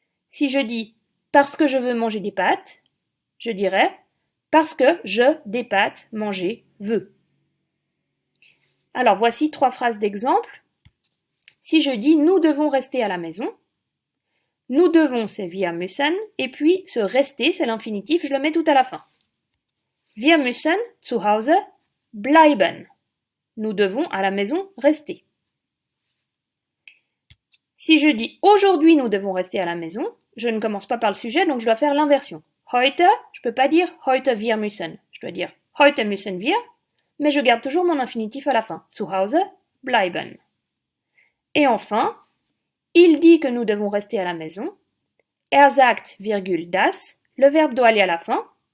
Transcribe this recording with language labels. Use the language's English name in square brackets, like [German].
[French] Si je dis parce que je veux manger des pâtes, je dirais parce que je, des pâtes, manger, veux. Alors voici 3 phrases d'exemple. Si je dis nous devons rester à la maison, nous devons c'est wir müssen, et puis ce rester c'est l'infinitif, je le mets tout à la fin. [German] Wir müssen zu Hause bleiben. [French] Nous devons à la maison rester. Si je dis aujourd'hui nous devons rester à la maison, je ne commence pas par le sujet, donc je dois faire l'inversion. Heute, je ne peux pas dire [German] heute wir müssen. [French] Je dois dire [German] heute müssen wir, [French] mais je garde toujours mon infinitif à la fin. [German] Zu Hause bleiben. [French] Et enfin, il dit que nous devons rester à la maison. [German] Er sagt, [French] virgule, das. Le verbe doit aller à la fin.